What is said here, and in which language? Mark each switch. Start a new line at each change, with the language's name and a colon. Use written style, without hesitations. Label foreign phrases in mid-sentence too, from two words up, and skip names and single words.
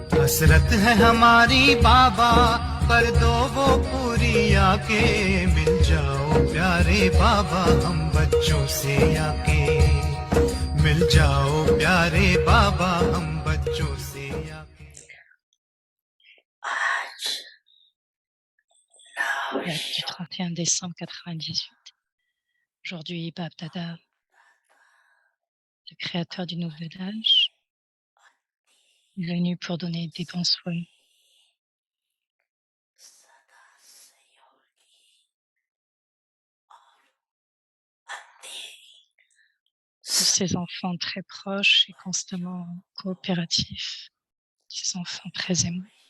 Hindi: हसरत है हमारी बाबा, कर दो वो पूरी आके, मिल जाओ प्यारे बाबा हम बच्चों से आके, मिल जाओ प्यारे बाबा हम बच्चों से आके।
French: Date du 31 décembre 98. Aujourd'hui, Bab Dada, le créateur du Nouvel Âge, est venu pour donner des bons soins pour ses enfants très proches et constamment coopératifs, ses enfants très aimants.